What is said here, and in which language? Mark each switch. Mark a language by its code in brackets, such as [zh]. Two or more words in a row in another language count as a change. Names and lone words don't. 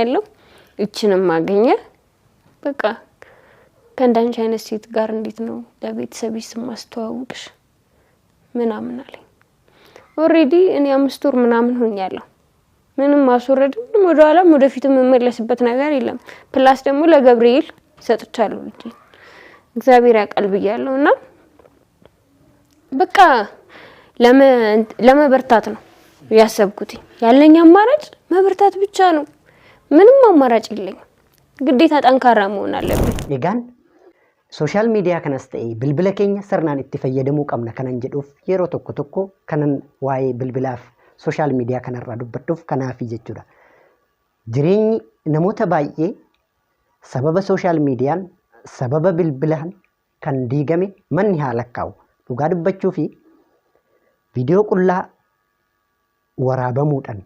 [am] ያለው። እችንም ማገኘ በቃ ከእንዳንቺ አይነት ሴት ጋር እንዴት ነው ለቤተሰብሽ ማስተዋወቅሽ ምናምን አለኝ። ኦሬዲ እኔ 5 ወር ምናምን ሆኛለሁ። ምንም ማስወረድም ወደ ኋላም ወደፊትም መመለስበት ነገር የለም። ፕላስ ደግሞ ለገብርኤል ሰጥቻለሁ ልጅ እግዚአብሔር ያቀል ብያለሁና በቃ ለመበርታት ነው ያሰብኩት። ያለኝ አማራጭ መበርታት ብቻ ነው። ምንም አማራጭ የለኝም። ግዴታ ጠንካራ መሆን አለብኝ። [om] egaan [en] social media [om] kanas ta'e bilbila keenya sirnaan itti fayyadamuu qabna kanan jedhuuf yeroo tokko kanan waa'ee bilbilaaf [en] social media [om] kanarraa dubbadhuuf kanaafi jechuudha. Jireenyi namoota baay'ee sababa [en] social mediaan [om] sababa bilbilaan kan diigame manni haalakkaa'u dhugaa dubbachuu fi viidiyoo qullaa waraabamuudhaan